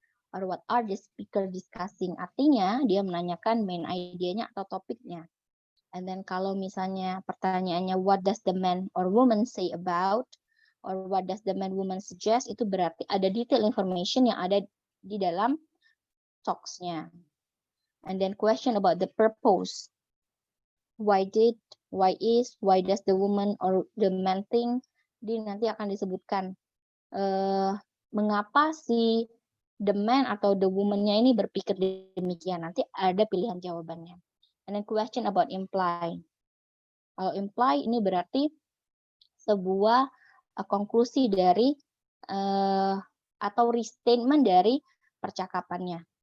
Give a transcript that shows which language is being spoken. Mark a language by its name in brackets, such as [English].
[English] Or what are the speaker discussing? [Indonesian] Artinya dia menanyakan main idenya atau topiknya. [English] And then [Indonesian] kalau misalnya pertanyaannya [English] what does the man or woman say about? Or what does the man woman suggest? [Indonesian] Itu berarti ada [English] detail information [Indonesian] yang ada di dalam talks-nya. [English] And then question about the purpose. Why did, why is, why does the woman or the man think? [Indonesian] Jadi nanti akan disebutkan mengapa si the man atau the woman-nya ini berpikir demikian. Nanti ada pilihan jawabannya. [English] And then question about imply. [Indonesian] Kalau imply ini berarti sebuah konklusi dari atau restatement dari percakapannya.